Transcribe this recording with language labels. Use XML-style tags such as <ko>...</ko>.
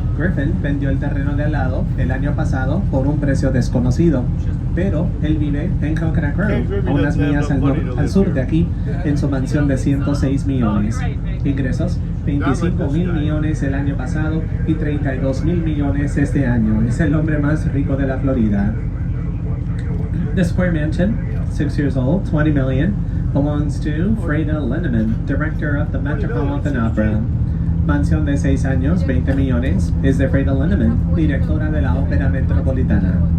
<es>Griffin vendió el terreno de al lado el año pasado por un precio desconocido, pero él vive en Coconut Grove, a unas millas al sur de aquí, en su mansión de 106 millones. Ingresos, 25 mil millones el año pasado y 32 mil millones este año. Es el hombre más rico de la Florida.</es> <en>The Square Mansion, 6 years old, 20 million, belongs to Freda Lindemann, director of the Metropolitan Opera.</en> <es>Mansión de 6 años, 20 millones, es de Freda Lindemann, directora de la Ópera Metropolitana.</es>